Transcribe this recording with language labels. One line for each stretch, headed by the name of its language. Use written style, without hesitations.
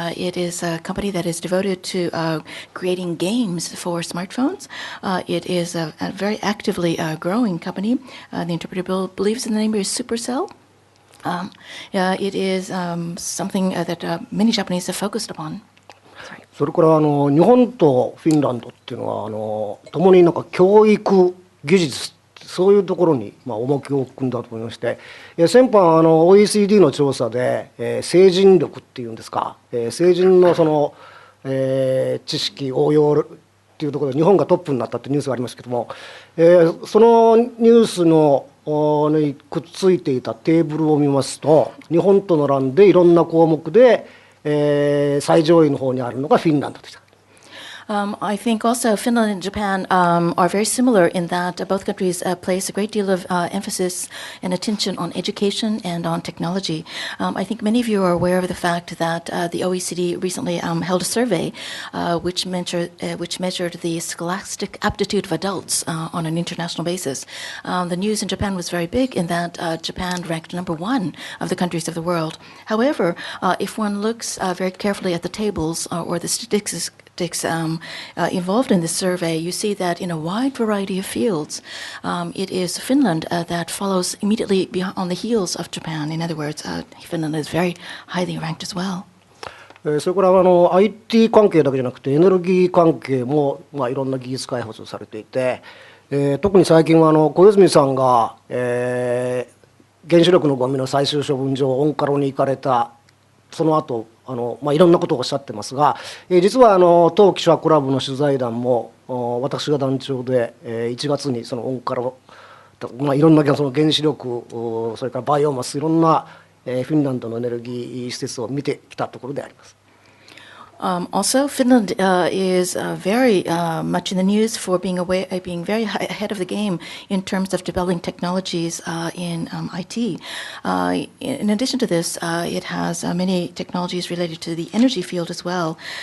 English: It is a company that is devoted to creating games for smartphones. It is a very actively growing company. The interpreter believes the name is Supercell. It is something that many Japanese have focused upon.
Japanese: それから日本とフィンランドっていうのは共になんか教育技術そういうところに重きを置くんだと思いまして、先般OECD の調査で、成人力っていうんですか、成人の知識応用っていうところで日本がトップになったってニュースがありますけども、そのニュースのにくっついていたテーブルを見ますと、日本と並んでいろんな項目で、最上位の方にあるのがフィンランドでした。
English: I think also Finland and Japan are very similar in that both countries place a great deal of emphasis and attention on education and on technology. I think many of you are aware of the fact that the OECD recently held a survey which measured the scholastic aptitude of adults on an international basis. The news in Japan was very big in that Japan ranked #1 of the countries of the world. However, if one looks very carefully at the tables or the statistics involved in this survey, you see that in a wide variety of fields, it is Finland that follows immediately on the heels of Japan. In other words, Finland is very highly ranked as well.
Japanese: それからIT 関係だけじゃなくてエネルギー関係もいろんな技術開発をされていて、特に最近は小泉さんが、原子力のゴミの最終処分場オンカロに行かれたその後いろんなことをおっしゃってますが、実は当記者クラブの取材団も私が団長で1月にそのオンカラいろんなその原子力、それからバイオマス、いろんなフィンランドのエネルギー施設を見てきたところであります。
English: Also, Finland is very much in the news for being very ahead of the game in terms of developing technologies in IT. In addition to this, it has many technologies related to the energy field as well.